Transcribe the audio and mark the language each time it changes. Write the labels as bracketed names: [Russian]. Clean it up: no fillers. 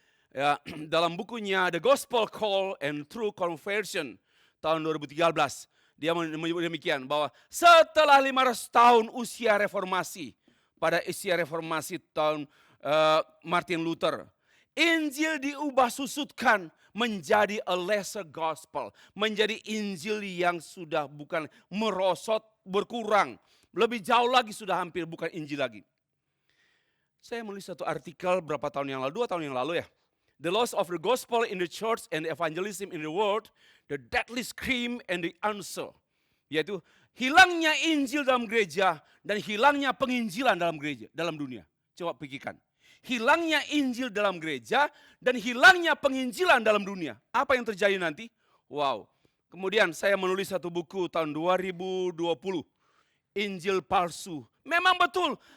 [Indonesian] Ya, dalam bukunya The Gospel Call and True Conversion tahun 2013, dia menyebut demikian bahwa setelah 500 tahun usia reformasi, pada usia reformasi tahun Martin Luther, Injil diubah susutkan menjadi [English] a lesser gospel, [Indonesian] menjadi Injil yang sudah bukan merosot, berkurang, lebih jauh lagi sudah hampir bukan Injil lagi. Saya menulis satu artikel berapa tahun yang lalu, 2 tahun yang lalu ya. [English] The loss of the gospel in the church and evangelism in the world, the deadly scream and the answer. [Indonesian] Yaitu hilangnya Injil dalam gereja dan hilangnya penginjilan dalam gereja, dalam dunia. Coba pikirkan. Hilangnya Injil dalam gereja dan hilangnya penginjilan dalam dunia. Apa yang terjadi nanti? Wow. Kemudian saya menulis satu buku tahun 2020. Injil palsu. Memang betul.